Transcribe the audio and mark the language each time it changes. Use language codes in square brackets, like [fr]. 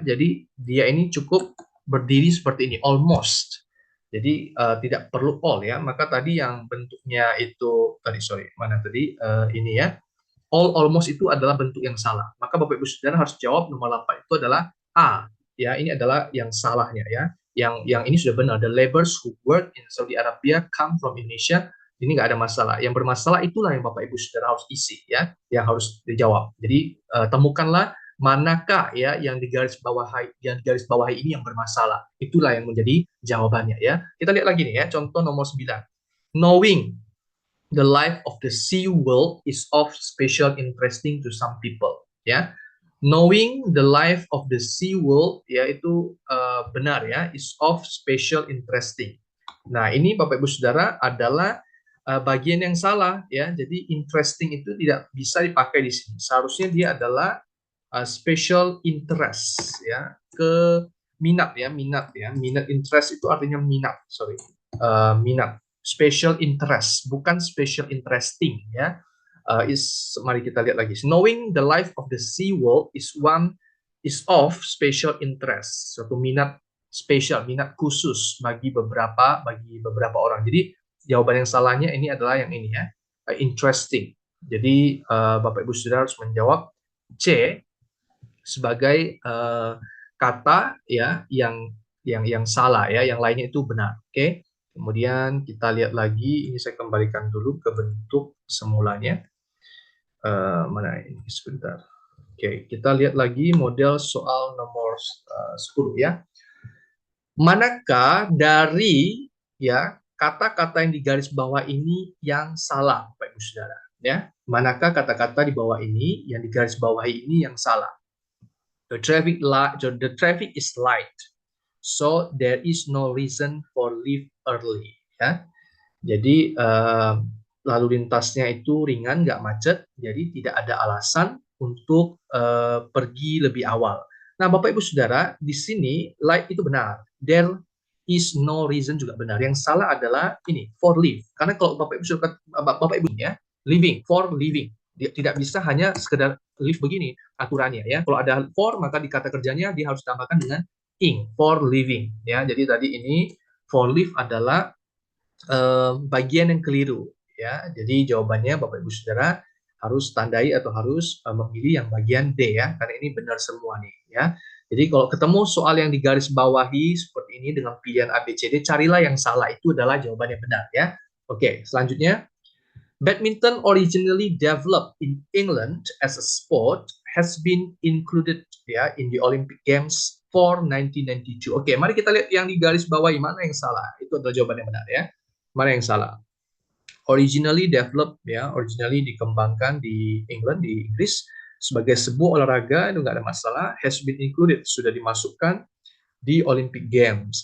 [id] Jadi dia ini cukup berdiri seperti ini, almost. Jadi tidak perlu all ya. Maka tadi yang bentuknya itu ini ya. Almost itu adalah bentuk yang salah. Maka Bapak Ibu Saudara harus jawab nomor 8 itu adalah A. Ya, ini adalah yang salahnya ya. Yang ini sudah benar. [en] The laborers who work in Saudi Arabia come from Indonesia. [id] Ini nggak ada masalah. Yang bermasalah itulah yang Bapak Ibu Saudara harus isi ya, yang harus dijawab. Jadi temukanlah manakah ya yang digaris bawahi ini yang bermasalah. Itulah yang menjadi jawabannya ya. Kita lihat lagi nih ya, contoh nomor 9. [en] Knowing the life of the sea world is of special interesting to some people ya. Knowing the life of the sea world [id] ya itu benar ya, [en] is of special interesting. [id] Nah, ini Bapak Ibu Saudara adalah bagian yang salah ya. Jadi interesting itu tidak bisa dipakai di sini. Seharusnya dia adalah special interest ya, minat ya. Minat interest itu artinya minat, minat. Special interest, bukan special interesting ya. Mari kita lihat lagi. [en] Knowing the life of the sea world is of special interest. [id] Suatu minat spesial, minat khusus bagi beberapa orang. Jadi jawaban yang salahnya ini adalah yang ini ya, interesting. Jadi Bapak Ibu Saudara harus menjawab C sebagai kata ya yang salah ya, yang lainnya itu benar. Oke. Kemudian kita lihat lagi, ini saya kembalikan dulu ke bentuk semulanya. Mana ini sebentar. Oke, kita lihat lagi model soal nomor 10 ya. Manakah dari ya kata-kata yang digaris bawah ini yang salah, Bapak Ibu Saudara? ya. Manakah kata-kata di bawah ini yang digarisbawahi ini yang salah? [en] The traffic is light, so there is no reason for leave early. [id] Ya, jadi lalu lintasnya itu ringan, nggak macet, jadi tidak ada alasan untuk pergi lebih awal. Nah, Bapak Ibu Saudara, di sini light itu benar. [en] There is no reason [id] juga benar. Yang salah adalah ini for leave. Karena kalau Bapak Ibu Saudara, Bapak Ibu ya, living for living. Dia tidak bisa hanya sekedar leave begini aturannya ya. Kalau ada for maka di kata kerjanya dia harus tambahkan dengan ing for living ya. Jadi tadi ini for leave adalah bagian yang keliru ya. Jadi jawabannya Bapak Ibu Saudara harus tandai atau harus memilih yang bagian D ya, karena ini benar semua nih ya. Jadi kalau ketemu soal yang digarisbawahi seperti ini dengan pilihan A, B, C, D, carilah yang salah, itu adalah jawaban yang benar ya. Oke, selanjutnya. [en] Badminton originally developed in England as a sport has been included ya in the Olympic Games for 1992. [id] Oke, mari kita lihat yang digarisbawahi mana yang salah. Itu adalah jawaban yang benar ya. Mana yang salah? [en] Originally developed [id] ya, originally dikembangkan di England, di Inggris sebagai sebuah olahraga, itu nggak ada masalah. [en] Has been included, [id] sudah dimasukkan di Olympic Games.